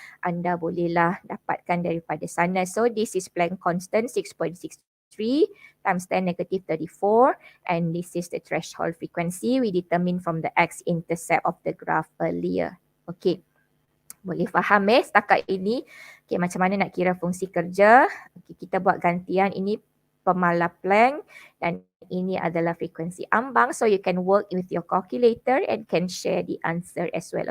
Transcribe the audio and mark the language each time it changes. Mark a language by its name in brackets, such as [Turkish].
[Malay] Anda bolehlah dapatkan daripada sana. [English] So this is Planck constant 6.63 times 10 negative 34 and this is the threshold frequency we determine from the x-intercept of the graph earlier. [Malay] Okay. Boleh faham setakat ini. Okay, macam mana nak kira fungsi kerja. Okay, kita buat gantian ini pemalas Planck dan ini adalah frekuensi ambang. [English] So you can work with your calculator and can share the answer as well.